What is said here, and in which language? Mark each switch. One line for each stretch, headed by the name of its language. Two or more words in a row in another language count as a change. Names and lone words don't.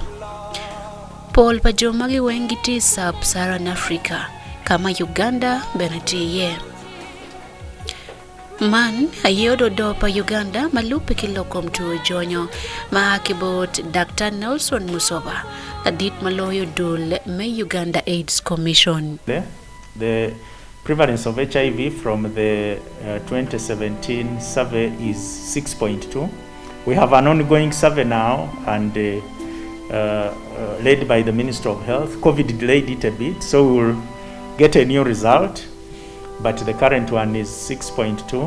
Alur: Pol pa jomagi wengi ti sub-Saharan Africa kama Uganda benatiye. Man ayodo do pa Uganda malupe kilokom tuo jonyo maakibot Dr. Nelson Musoba adit maloyo dul me Uganda AIDS Commission.
English: The prevalence of HIV from the 2017 survey is 6.2. We have an ongoing survey now and led by the Minister of Health. COVID delayed it a bit, so we will get a new result, but the current one is 6.2.